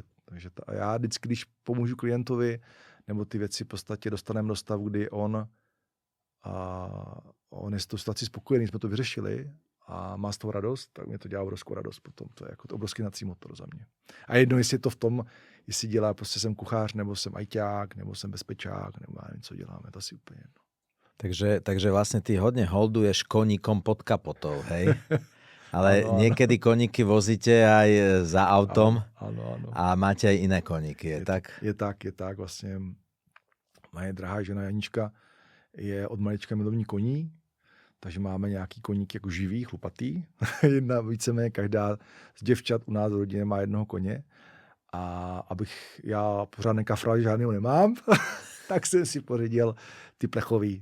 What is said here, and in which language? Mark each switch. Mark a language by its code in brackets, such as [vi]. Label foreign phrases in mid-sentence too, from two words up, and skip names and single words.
[cs] Takže já vždycky, když pomůžu klientovi, nebo ty věci v podstatě dostaneme do stavu, kdy on je s tou situací spokojený, jsme to vyřešili a má z toho radost, tak mě to dělá obrovskou radost potom. To je jako to obrovský hnací motor za mě. A jedno, jestli je to v tom, jestli dělá, prostě jsem kuchař, nebo jsem ajťák, nebo jsem bezpečák, nebo já nevím, co děláme, to asi úplně jedno. [sk] Takže vlastne ty hodne holduješ koníkom pod kapotou, hej? [cs] Ale ano. [sk] Niekedy koníky vozíte aj za autom [cs] ano. [sk] A máte aj iné koníky, je tak? Je tak. [cs] Vlastně moje drahá žena Janička je od malička milovní koní, takže máme nějaký koník jako živý, chlupatý. Jedna víceméně každá z děvčat u nás v rodině má jednoho koně. A abych já pořád nekafral, žádného nemám, tak jsem si pořídil ty plechový.